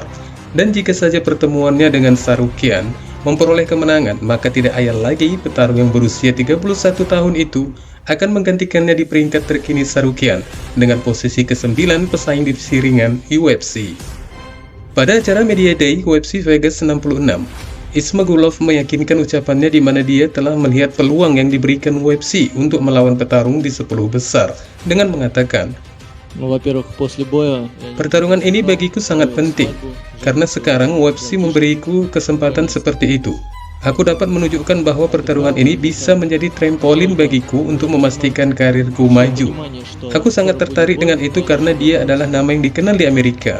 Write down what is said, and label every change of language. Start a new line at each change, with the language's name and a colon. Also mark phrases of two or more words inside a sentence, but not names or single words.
Indonesian: Dan jika saja pertemuannya dengan Tsarukyan memperoleh kemenangan, maka tidak ayal lagi petarung yang berusia 31 tahun itu akan menggantikannya di peringkat terkini Tsarukyan dengan posisi ke-9 pesaing divisi ringan UFC. Pada acara Media Day UFC Vegas 66, Ismagulov meyakinkan ucapannya di mana dia telah melihat peluang yang diberikan UFC untuk melawan petarung di 10 besar dengan mengatakan,
Russian: Ну, во-первых, после боя
Indonesian: pertarungan ini bagiku sangat penting, karena sekarang UFC memberiku kesempatan seperti itu. Aku dapat menunjukkan bahwa pertarungan ini bisa menjadi trampolin bagiku untuk memastikan karirku maju. Aku sangat tertarik dengan itu karena dia adalah nama yang dikenal di Amerika.